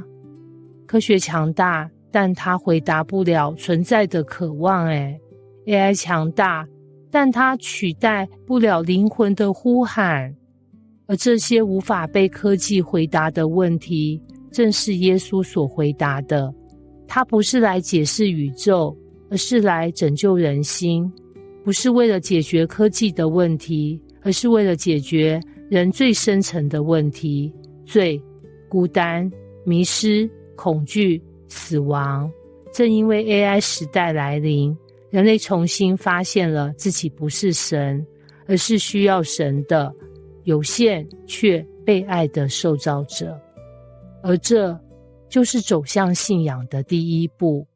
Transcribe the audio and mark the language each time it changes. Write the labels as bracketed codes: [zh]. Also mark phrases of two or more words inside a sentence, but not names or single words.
[zh] 科學強大，但它回答不了存在的渴望。AI 強大，但它取代不了靈魂的呼喊。而這些無法被科技回答的問題，正是耶穌所回答的。他不是來解釋宇宙，而是來拯救人心。不是為了解決科技的問題，而是為了解決人最深層的問題：罪、孤單、迷失、恐懼、死亡。正因為 AI 時代來臨，人類重新發現了自己不是神，而是需要神的有限卻被愛的受造者。而這就是走向信仰的第一步。